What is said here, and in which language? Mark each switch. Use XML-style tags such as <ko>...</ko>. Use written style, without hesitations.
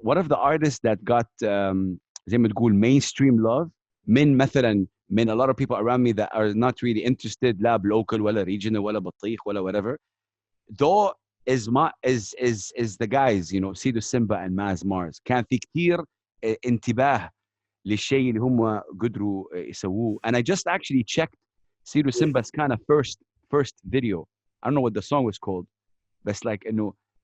<en>One of the artists that got</en> <ar>زي ما تقول</ar> <en>mainstream love</en> <ar>من</ar> <en>a lot of people around me that are not really interested</en> <ar>لا</ar> <en>local</en> <ar>ولا</ar> <en>regional</en> <ar>ولا بطيخ ولا</ar> <en>whatever, though is the guys, Sidu Simba and Maz Mars.</en> <ar>كان في كتير انتباه للشيء اللي هم قدروا يسووه.</ar> <en>And I just actually checked Sidu Simba's kind of first video. I don't know what the song was called, but it's like</en> <ar>انه</ar>